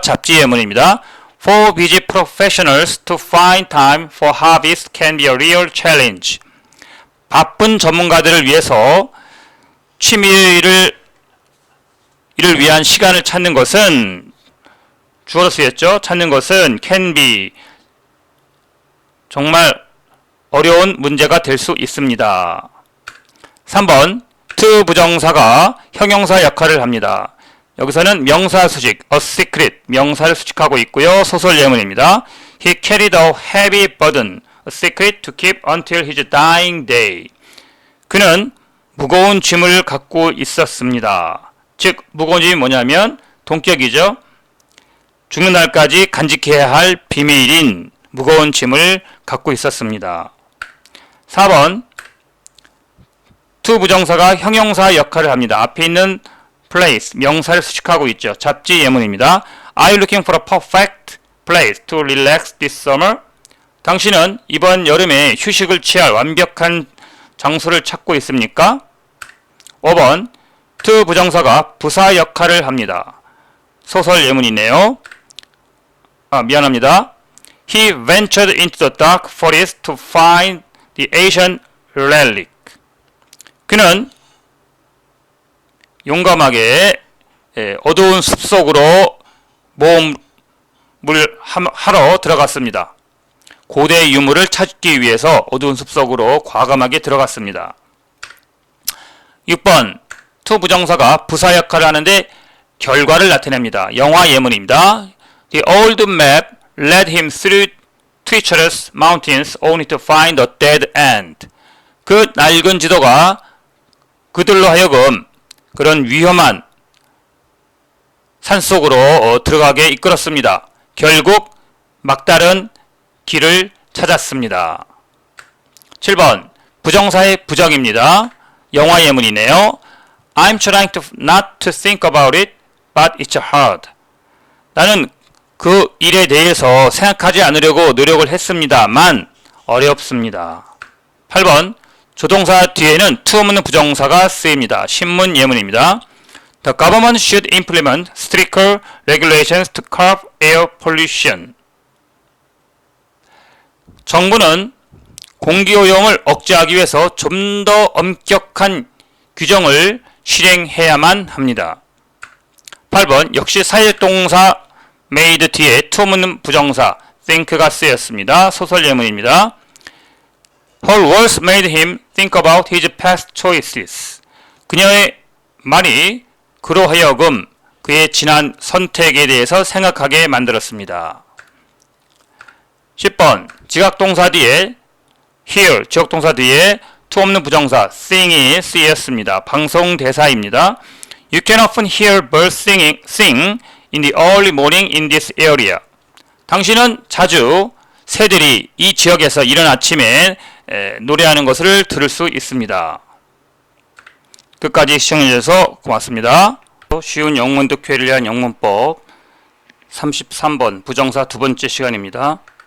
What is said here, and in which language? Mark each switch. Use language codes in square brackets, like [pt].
[ko] 잡지 예문입니다. [en] For busy professionals to find time for hobbies can be a real challenge. [ko] 바쁜 전문가들을 위해서 취미를 위한 시간을 찾는 것은 주어로 쓰였죠. 찾는 것은 [en] can be [ko] 정말 어려운 문제가 될 수 있습니다. 3번 to 부정사가 형용사 역할을 합니다. 여기서는 명사 수식 a secret 명사를 수식하고 있고요. 소설 예문입니다. [en] He carried a heavy burden, a secret to keep until his dying day. [ko] 그는 무거운 짐을 갖고 있었습니다. 즉 무거운 짐이 뭐냐면 동격이죠. 죽는 날까지 간직해야 할 비밀인 무거운 짐을 갖고 있었습니다. 4번 to 부정사가 형용사 역할을 합니다. 앞에 있는 place 명사를 수식하고 있죠. 잡지 예문입니다. [en] Are you looking for a perfect place to relax this summer? [ko] 당신은 이번 여름에 휴식을 취할 완벽한 장소를 찾고 있습니까? 5번 to 부정사가 부사 역할을 합니다. 소설 예문이네요. 미안합니다. [en] He ventured into the dark forest to find the Asian relic. [ko] 그는 용감하게 어두운 숲속으로 모험을 하러 들어갔습니다. 고대 유물을 찾기 위해서 어두운 숲속으로 과감하게 들어갔습니다. 6번 to 부정사가 부사 역할을 하는데 결과를 나타냅니다. 영화 예문입니다. [en] The old map led him through treacherous mountains only to find a dead end. [ko] 그 낡은 지도가 그들로 하여금 그런 위험한 산속으로 들어가게 이끌었습니다. 결국 막다른 길을 찾았습니다. 7번 부정사의 부정입니다. 영화 예문이네요. [en] I'm trying to not to think about it, but it's hard. [ko] 나는 그 일에 대해서 생각하지 않으려고 노력을 했습니다만 어렵습니다. 8번 조동사 뒤에는 to 없는 부정사가 쓰입니다. 신문 예문입니다. [en] The government should implement stricter regulations to curb air pollution. [ko] 정부는 공기오염을 억제하기 위해서 좀 더 엄격한 규정을 실행해야만 합니다. 8번 역시 사역동사 made 뒤에 to 없는 부정사 think가 쓰였습니다. 소설 예문입니다. [en] Her words made him think about his past choices. [ko] 그녀의 말이 그로 하여금 그의 지난 선택에 대해서 생각하게 만들었습니다. 10번 지각동사 뒤에 hear, 지역동사 뒤에 to 없는 부정사 sing이 쓰였습니다. 방송 대사입니다. [en] You can often hear birds sing in the early morning in this area. [ko] 당신은 자주 새들이 이 지역에서 이른 아침에 노래하는 것을 들을 수 있습니다. 끝까지 시청해주셔서 고맙습니다. 쉬운 영문 독해를 위한 영문법 33번 부정사 두 번째 시간입니다.